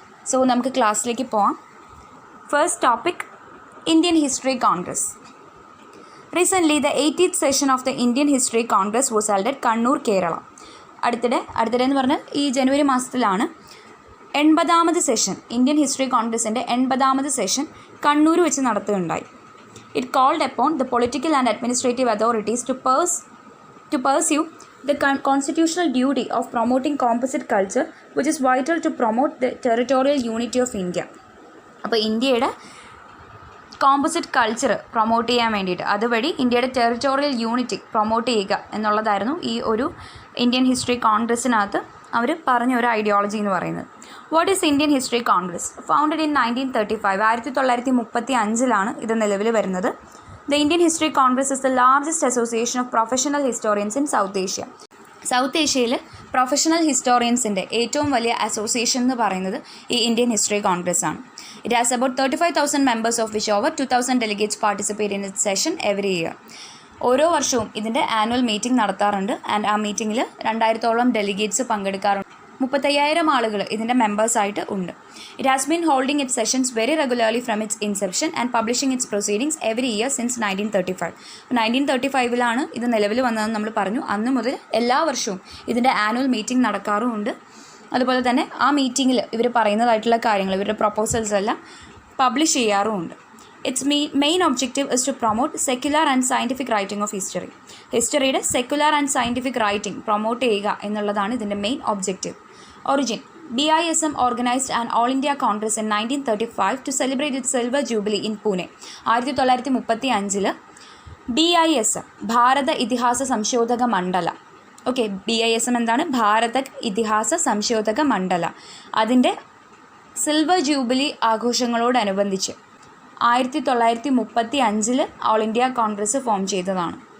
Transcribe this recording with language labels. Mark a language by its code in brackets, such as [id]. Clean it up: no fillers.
[ml] So നമുക്ക് ക്ലാസ്സിലേക്ക് പോവാം. First topic, Indian history Congress. [en] Recently the 80th session of the Indian History Congress was held at Kannur, Kerala. [ml] അടുത്തിടെ എന്ന് പറഞ്ഞാൽ ഈ ജനുവരി മാസത്തിലാണ് 80th സെഷൻ, ഇന്ത്യൻ ഹിസ്റ്ററി കോൺഗ്രസിൻ്റെ 80th സെഷൻ കണ്ണൂർ വെച്ച് നടത്തുകയുണ്ടായി. [en] It called upon the political and administrative authorities to pursue the constitutional duty of promoting composite culture, which is vital to promote the territorial unity of India. [ml] അപ്പോൾ ഇന്ത്യയുടെ composite culture promote ചെയ്യാൻ വേണ്ടിയിട്ട്, അതുവഴി ഇന്ത്യയുടെ territorial unity promote ചെയ്യുക എന്നുള്ളതായിരുന്നു ഈ ഒരു ഇന്ത്യൻ ഹിസ്റ്ററി കോൺഗ്രസ്സിനകത്ത് അവർ പറഞ്ഞ ഒരു ഐഡിയോളജി എന്ന് പറയുന്നത്. [en] What is Indian History Congress? Founded in 1935, [ml] 1935 ഇത് നിലവിൽ വരുന്നത്. [en] The Indian History Congress is the largest association of professional historians in South Asia. [ml] South ഏഷ്യയിൽ പ്രൊഫഷണൽ ഹിസ്റ്റോറിയൻസിൻ്റെ ഏറ്റവും വലിയ അസോസിയേഷൻ എന്ന് പറയുന്നത് ഈ ഇന്ത്യൻ ഹിസ്റ്ററി കോൺഗ്രസ് ആണ്. [en] It has about 35,000 members, of which over 2,000 delegates participate in its session every year. [ml] ഓരോ വർഷവും ഇതിൻ്റെ ആനുവൽ മീറ്റിംഗ് നടത്താറുണ്ട്. ആൻഡ് ആ മീറ്റിങ്ങിൽ 2000-ഓളം ഡെലിഗേറ്റ്സ് പങ്കെടുക്കാറുണ്ട്. 35,000 ആളുകൾ ഇതിൻ്റെ മെമ്പേഴ്സായിട്ട് ഉണ്ട്. [en] It has been holding its sessions very regularly from its inception and publishing its proceedings every year since 1935. [ml] 1935 ഇത് നിലവിൽ വന്നതെന്ന് നമ്മൾ പറഞ്ഞു. അന്ന് മുതൽ എല്ലാ വർഷവും ഇതിൻ്റെ ആനുവൽ മീറ്റിംഗ് നടക്കാറുമുണ്ട്. അതുപോലെ തന്നെ ആ മീറ്റിങ്ങിൽ ഇവർ പറയുന്നതായിട്ടുള്ള കാര്യങ്ങൾ, ഇവരുടെ പ്രൊപ്പോസൽസ് എല്ലാം പബ്ലിഷ് ചെയ്യാറുമുണ്ട്. [en] Its main objective is to promote secular and scientific writing of history. [ml] ഹിസ്റ്ററിയുടെ secular and scientific writing promote ചെയ്യുക എന്നുള്ളതാണ് ഇതിൻ്റെ main objective. [en] Origin: BISM organized an All India Congress in 1935 to celebrate its silver jubilee in Pune. [ml] 1935 BISM, ഭാരത ഇതിഹാസ സംശോധക മണ്ഡല. Okay, BISM എന്താണ്? ഭാരത ഇതിഹാസ സംശോധക മണ്ഡല. അതിൻ്റെ silver jubilee ആഘോഷങ്ങളോടനുബന്ധിച്ച് 1935 all India Congress form ചെയ്തതാണ്.